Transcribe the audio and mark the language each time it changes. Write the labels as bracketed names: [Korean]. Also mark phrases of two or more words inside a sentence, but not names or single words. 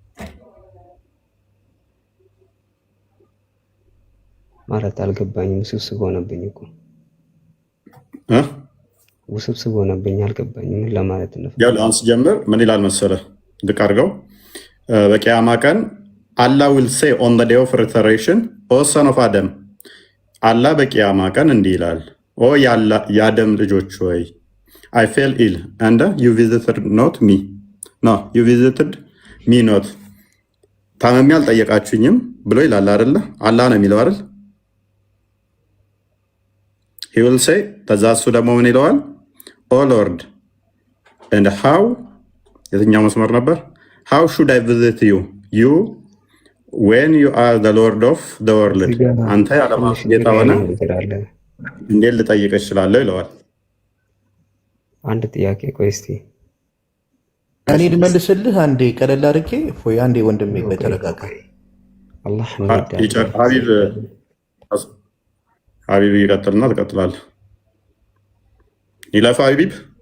[Amharic] ማለት አልገባኝም። ውስብስብ ሆነብኝ እኮ ውስብስብ ሆነብኝ፣ አልገባኝም ምን ለማለት ነው። ያው አሁን ሲጀምር ምን ይላል መሰለ ልቅ አድርገው በቂያማ ቀን አላህ [English] will say on the day of resurrection O son of Adam [Amharic] አላህ በቂያማ ቀን እንዲህ ይላል፣ ኦ የአደም ልጆች ሆይ [English] I fell ill and you visited not me no you visited me not [Amharic] ታመሜ አልጠየቃችሁኝም ብሎ ይላል አይደለ? አላህ ነው የሚለው አይደል? [English] he will say [Amharic] ተዛሱ ደግሞ ምን ይለዋል? [English] O Lord and how [Amharic] የትኛው መስመር ነበር? [English] how should I visit you when you are the Lord of the world [Amharic] አንተ የዓለማት ጌታ ሆነ እንዴት ልጠይቅ እችላለሁ ይለዋል። አንድ ጥያቄ ቆይ እስቲ እኔ ልመልስልህ አንዴ ቀለል አድርጌ ወይ አንዴ ወንድሜ ቆይ ተረጋጋ። አላህ ሀቢብ ይቀጥልና ትቀጥላለህ። ይለፋ ሀቢብ